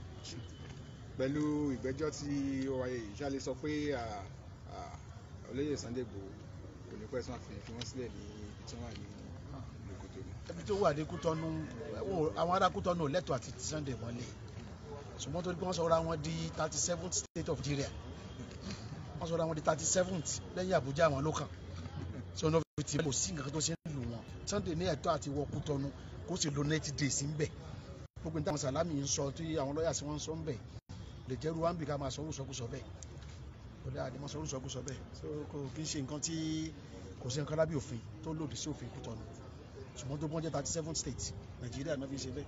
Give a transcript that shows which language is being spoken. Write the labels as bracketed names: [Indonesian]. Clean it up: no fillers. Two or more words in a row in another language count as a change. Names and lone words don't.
[Yoruba] pẹ̀lú ìgbẹ́jọ́ tí ó wáyé yìí ṣá lè sọ pé olóyè Sunday Igboho kò ní pẹ́ tí wọ́n fi wọ́n sílẹ̀ ní ibi tí wọ́n wà ní ìlú Kútọ́nù. ibi tó wà ní Kútọ́nù àwọn ará Kútọ́nù ò lẹ́tọ̀ọ́ àti Sunday mọ́lẹ̀ ṣùgbọ́n torí pé wọ́n sọ̀rọ̀ àwọn di [English] 37th state of Nigeria [Yoruba] wọ́n sọ̀rọ̀ àwọn di 37th lẹ́yìn Àbújá àwọn ló kàn tí wọ́n fi ti kò sí nǹkan tó ṣe ń lù wọ́n Sunday ní ẹ̀tọ́ àti wọ Kútọ́nù kó sì lo 90 days ń bẹ̀ gbogbo níta àwọn Sàlámì ń sọ tí àwọn lọ́ọ̀yà sí wọ́n ń sọ ń bẹ̀ lè jẹ́ ruwa ń bì ká máa sọ orúsọkúsọ bẹ́ẹ̀ kò dáa ni máa sọ orúsọkúsọ bẹ́ẹ̀ kò kí ń ṣe nǹkan tí kò sí nǹkan lábẹ́ òfin tó lòdì sí òfin Kútọ́nù ṣùgbọ́n tó bọ́n jẹ́ 37 state Nàìjíríà náà fi ṣe bẹ́ẹ̀.